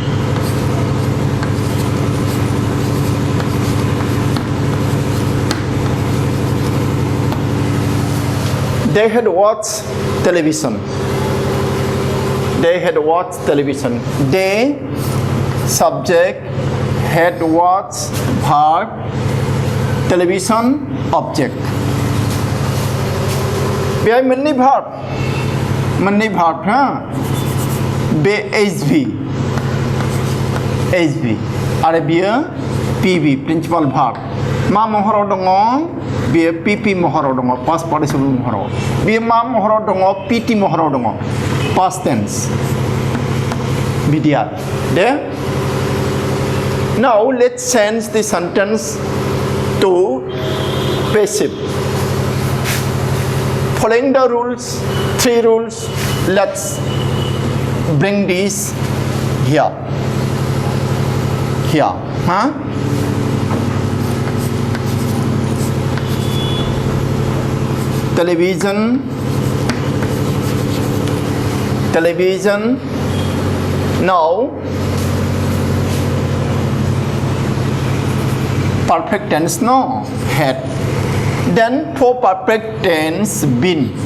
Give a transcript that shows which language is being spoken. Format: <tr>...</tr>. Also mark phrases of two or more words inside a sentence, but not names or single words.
<en>They had watched television. They had watched television. They subject had watched verb television object.</en> <brx>बेहाय मोननै verb हा बे HV आरो बियो PV</brx> <en>principal verb</en> <brx>मा महराव दङ बेयो PP महराव दङ</brx> <en>past participle</en> <brx>महराव बेयो मा महराव दङ PT महराव दङ</brx> <en>past tense</en> <brx>बिदि आरो दे</brx> <en>now let's change the sentence to passive following the rules 3 rules let's bring this here huh television now perfect tense no had then for perfect tense been</en>